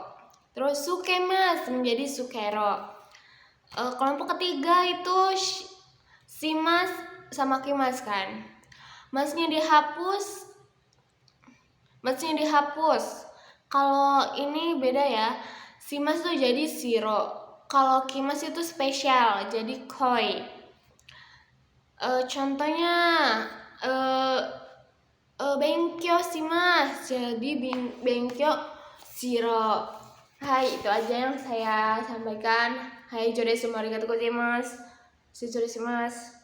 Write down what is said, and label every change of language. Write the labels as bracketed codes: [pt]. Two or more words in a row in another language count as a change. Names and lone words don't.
[id] Terus sukemas menjadi sukero. Kelompok ketiga itu simas sama kimas kan. Masnya dihapus. Kalau ini beda ya. Simas tuh jadi siro. Kalau kimas itu spesial jadi koi. Contohnya [ja] 勉強します [id] jadi [ja] 勉強しろ. [id] Hai, itu aja yang saya sampaikan. Hai, [ja] ありがとうございます.